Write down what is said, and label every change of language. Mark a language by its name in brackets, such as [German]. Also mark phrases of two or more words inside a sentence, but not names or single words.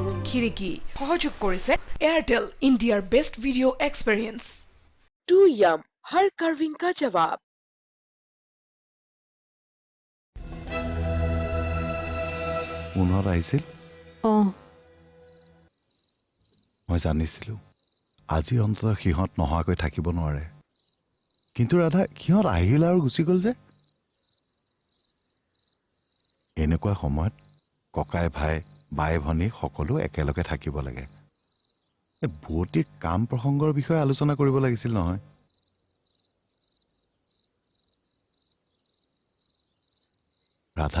[Assamese] খিৰিকী সহযোগ কৰিছে এয়াৰটেল ইণ্ডিয়াৰ [English] best video experience [Hindi] टू यम हर कर्विंग का जवाब। [Assamese] মনত আহিছিল অঁ মই জানিছিলোঁ আজি অন্ততঃ সিহঁত নোহোৱাকৈ থাকিব নোৱাৰে কিন্তু ৰাধা সিহঁত আহিল আৰু গুচি গ'ল যে এনেকুৱা সময়ত ককাই ভাই বাই ভনী সকলো একেলগে থাকিব লাগে বৌতিক কাম প্ৰসংগৰ বিষয়ে আলোচনা কৰিব লাগিছিল নহয় ৰাধা